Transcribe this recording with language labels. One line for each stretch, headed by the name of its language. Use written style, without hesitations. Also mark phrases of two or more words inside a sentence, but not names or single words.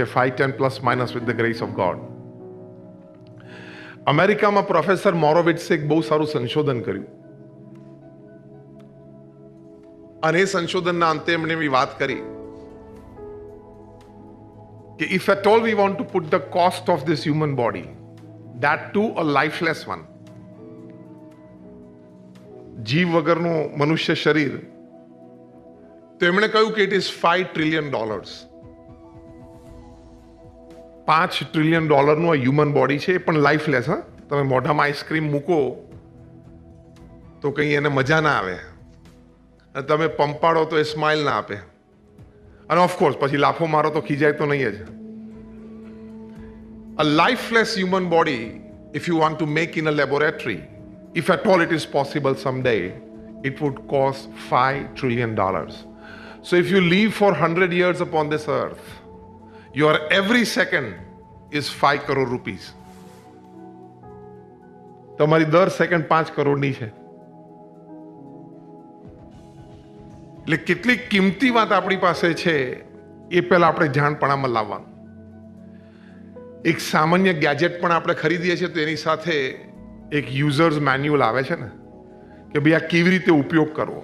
English: 5-10 plus minus with the grace of God.
Gujarati: અમેરિકામાં પ્રોફેસર મોરોવિટ્સે એક બહુ સારું સંશોધન કર્યું અને એ સંશોધનના અંતે એમણે એવી વાત કરી કે
English: if at all we want to put the cost of this human body, that too a lifeless one,
Gujarati: જીવ વગરનું મનુષ્ય શરીર, તો એમણે કહ્યું કે
English: It is $5 trillion.
Gujarati: $5 trillion નું આ
English: human body
Gujarati: છે, પણ લાઈફલેસ. હા, તમે મોઢામાં આઈસ્ક્રીમ મૂકો તો કંઈ એને મજા ના આવે, અને તમે પંપાડો તો એ સ્માઇલ ના આપે, અને ઓફકોર્સ પછી લાફો મારો તો ખીજાય તો નહીં જ.
English: A lifeless human body, if you want to make in a laboratory, if at all it is possible someday, it would cost $5 trillion. So if you live for 100 years upon this earth, your every second is 5 crore rupees.
Gujarati: તમારી દર સેકન્ડ 5 કરોડની છે. એટલે કેટલી કિંમતી વાત આપણી પાસે છે એ પહેલા આપણે જાણપણામાં લાવવાનું. એક સામાન્ય ગેજેટ પણ આપણે ખરીદીએ છીએ તો એની સાથે એક
English: users manual
Gujarati: આવે છે ને, કે ભાઈ આ કેવી રીતે ઉપયોગ કરવો.